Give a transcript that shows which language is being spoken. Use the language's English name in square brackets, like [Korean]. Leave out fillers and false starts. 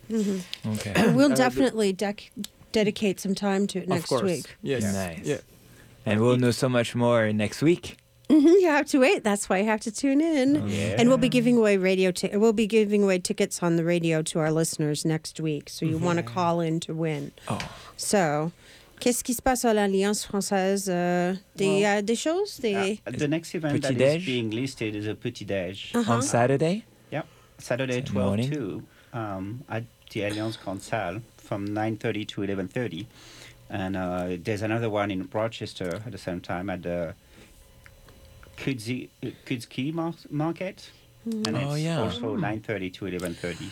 [English] Mm-hmm. Okay. We'll definitely dedicate some time to it next week. Yes. Nice. Yeah. And we'll know so much more next week. Mm-hmm. You have to wait. That's why you have to tune in. Okay. And we'll be giving away tickets on the radio to our listeners next week. So you want to call in to win. Oh. [French] So, qu'est-ce qui se passe à l'Alliance Française? Des choses? [English] The next event is being listed is a petit déj. Uh-huh. On Saturday? Yep. Saturday 12:02 at the Alliance Française from 9:30 to 11:30. And there's another one in Rochester at the same time at the Kudzki Market, and it's also 9:30 to 11:30.